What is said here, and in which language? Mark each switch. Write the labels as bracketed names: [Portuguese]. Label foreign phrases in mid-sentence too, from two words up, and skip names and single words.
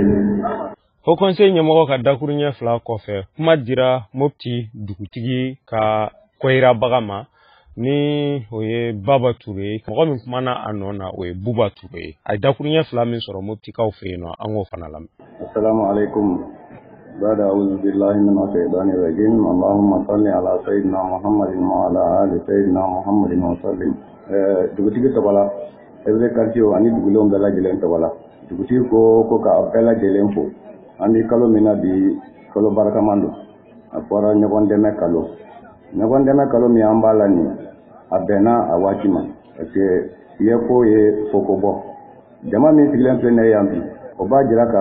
[Bambara] Haut Conseil ɲɛmɔgɔ ka dakuruɲɛ 2 kɔfɛ kuma dira Mopti dugutigi ka kɔyirabaga ma ni o ye Baba Ture mɔgɔ min kumana a nɔ na o ye Buba Ture ye a ye dakuruɲɛ 2 min sɔrɔ Moptikaw fɛ yen nɔ an k'o fana lamɛn. [Arabic] السلام عليكم. بعد أعوذ بالله من الشيطان الرجيم اللهم صل على سيدنا محمد وعلى آل سيدنا محمد وسلم. [Bambara] dugutigi tɔgɔla Ebele Quartier ani dugulenw bɛɛ lajɛlen tɔgɔla dugutigi ko ka bɛɛ lajɛlen fo an bɛ kalo min na bi kalo barikaman don a fɔra ɲɔgɔn dɛmɛ kalo min an b'a la nin a bɛnna a waati ma [French] parce que [Bambara] ye ko ye foko bɔ jama min sigilen filɛ ne yan bi o b'a jira k'a